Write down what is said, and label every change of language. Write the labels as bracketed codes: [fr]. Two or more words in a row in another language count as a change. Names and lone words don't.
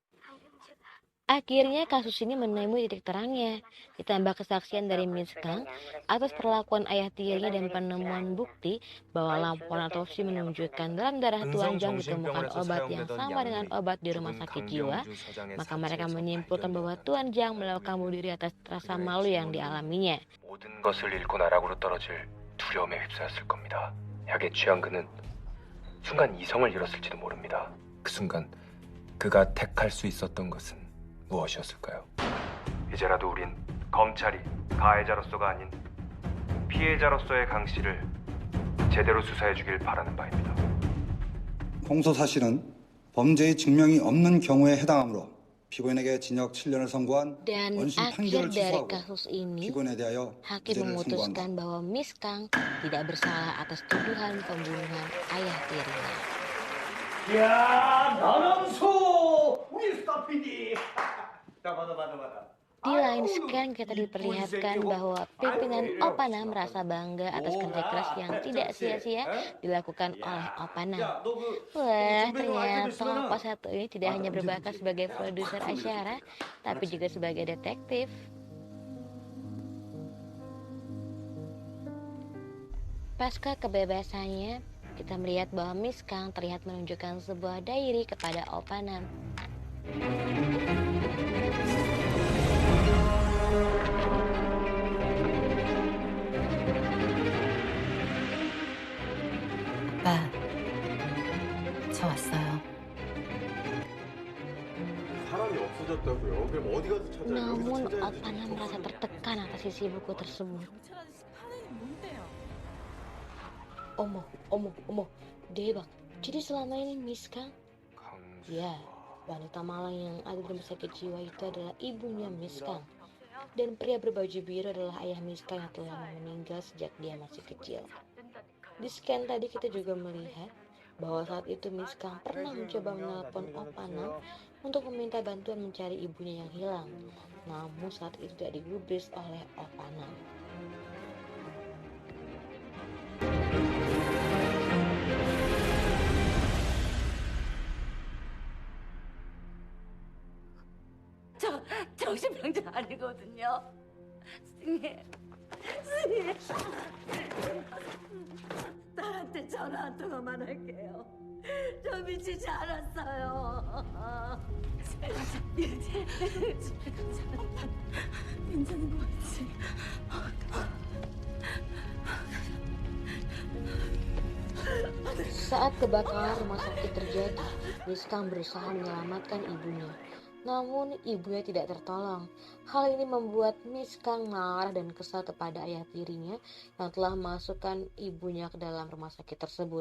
[id] Akhirnya kasus ini menemui titik terangnya, ditambah kesaksian dari Miss Kang atas perlakuan ayah tirinya dan penemuan bukti bahwa laporan autopsi menunjukkan dalam darah Tuan Jang ditemukan obat yang sama dengan obat di rumah sakit jiwa, maka mereka menyimpulkan bahwa Tuan Jang melakukan bunuh diri atas rasa malu yang dialaminya. [ko] 모든 것을 잃고 나락으로 떨어질 두려움에 휩싸였을 겁니다. 약에 취한 그는 순간 이성을 잃었을지도 모릅니다. 그 순간 그가 택할 수 있었던 것은 무엇이었을까요? 이제라도 우린 검찰이 가해자로서가 아닌 피해자로서의 강 씨를 제대로 수사해 주길 바라는 바입니다. 공소 사실은 범죄의 증명이 없는 경우에 해당하므로 피고인에게 징역 7년을 선고한 [id] Dan [ko] 원심 [id] akhir [ko] 판결을 [id] dari [ko] 취소하고 [id] kasus ini, [ko] 피고인에 대하여 [id] hakim [ko] 무죄를 선고한다. [id] memutuskan bahwa Miss Kang tidak bersalah atas tuduhan pembunuhan ayah tirinya. [ko] 야, 나남소 우리 스타 PD. 받아. [id] Di lain scan kita diperlihatkan bahwa pimpinan Oppa Nam merasa bangga atas kerja keras yang tidak sia-sia dilakukan oleh Oppa Nam. Wah, ternyata Oppa satu ini tidak hanya berbakat sebagai produser acara, tapi juga sebagai detektif. Pasca kebebasannya, kita melihat bahwa Miss Kang terlihat menunjukkan sebuah diary kepada Oppa Nam. [ko] 아빠, 저 왔어요. 사람이 없어졌다고요? 그럼 어디 가서 찾아요? [id] Namun Oppa Nam merasa tertekan atas isi buku tersebut. [ko] 어머, 대박. [id] Jadi selama ini Miss Kang? Ya, wanita malang yang ada di rumah sakit jiwa itu adalah ibunya Miss Kang. Dan pria berbaju biru adalah ayah Miss Kang yang telah meninggal sejak dia masih kecil. Di scan tadi kita juga melihat bahwa saat itu Miss Kang pernah mencoba menelpon Oppa Nam untuk meminta bantuan mencari ibunya yang hilang. Namun saat itu tidak digubris oleh Oppa Nam. [ko] 저 정신병자 아니거든요. 스님. 딸한테 전화 한 통화만 할게요. 저 미치지 않았어요. 괜찮은 거 같지? [id] Saat kebakaran rumah sakit terjadi, Miss Kang berusaha menyelamatkan ibunya. Namun ibunya tidak tertolong. Hal ini membuat Miss Kang marah dan kesal kepada ayah tirinya yang telah memasukkan ibunya ke dalam rumah sakit tersebut.